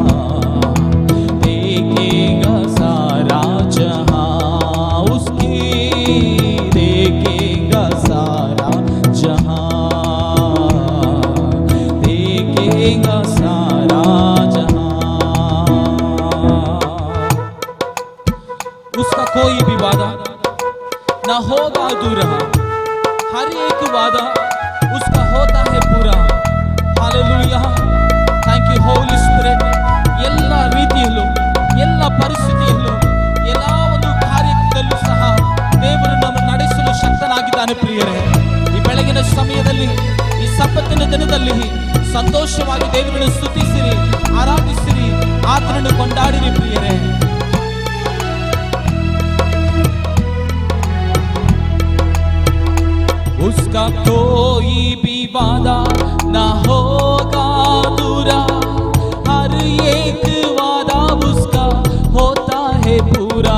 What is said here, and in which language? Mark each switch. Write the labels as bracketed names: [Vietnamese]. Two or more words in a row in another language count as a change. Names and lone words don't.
[Hindi] देखेगा सारा जहां, उसकी देखेगा सारा जहां, देखेगा सारा जहां. उसका कोई भी वादा ना होगा अधूरा, हर एक वादा उसका होता है पूरा. हालेलूया, [English] Thank you Holy Spirit. [Kannada] ಎಲ್ಲ ರೀತಿಯಲ್ಲೂ, ಎಲ್ಲ ಪರಿಸ್ಥಿತಿಯಲ್ಲೂ, ಎಲ್ಲ ಒಂದು ಕಾರ್ಯದಲ್ಲೂ ಸಹ ದೇವರು ನಮ್ಮನ್ನು ನಡೆಸಲು ಶಕ್ತನಾಗಿದ್ದಾನೆ ಪ್ರಿಯರೇ. ಈ ಬೆಳಗಿನ ಸಮಯದಲ್ಲಿ, ಈ ಸಬ್ಬತ್ತಿನ ದಿನದಲ್ಲಿ ಸಂತೋಷವಾಗಿ ದೇವರನ್ನು ಸ್ತುತಿಸಿರಿ, ಆರಾಧಿಸಿರಿ, ಆತನನ್ನು ಕೊಂಡಾಡಿರಿ ಪ್ರಿಯರೇ. [Hindi] उसका कोई भी वादा ना होगा अधूरा, हर एक वादा उसका होता है पूरा.